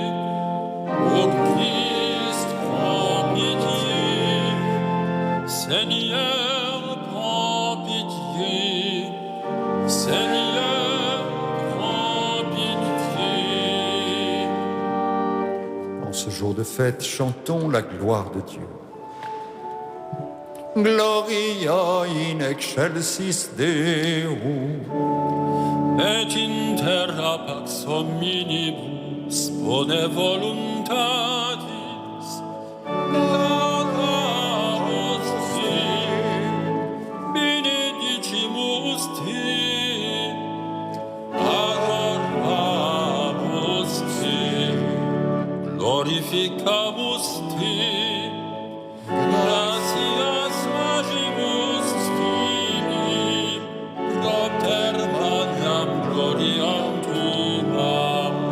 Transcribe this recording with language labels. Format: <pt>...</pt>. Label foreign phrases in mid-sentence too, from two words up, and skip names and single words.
<fr>Ô Christ, prends pitié. Seigneur, prends pitié. Seigneur, prends pitié. En ce jour de fête, chantons la gloire de Dieu.</fr> <la>Gloria in excelsis Deo. Et in terra pax hominibus bone voluntatis laudamus te, benedicimus te, adoramus te, glorificamus te, gratias agimus tibi, propter magnam gloriam tuam.</la>